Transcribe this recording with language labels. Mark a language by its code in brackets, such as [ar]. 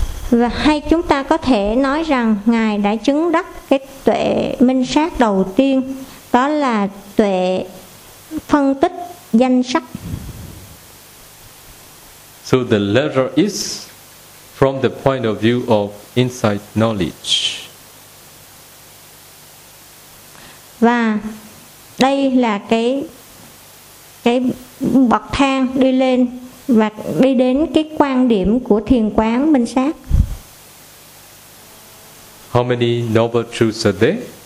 [vi] Và hay chúng ta có thể nói rằng Ngài đã chứng đắc cái tuệ minh sát đầu tiên, đó là tuệ phân tích danh sắc. [en] So the letter is from the point of view of insight knowledge. [vi] Và đây là cái bậc thang đi lên và đi đến cái quan điểm của thiền quán minh sát. [en] How many noble truths are there?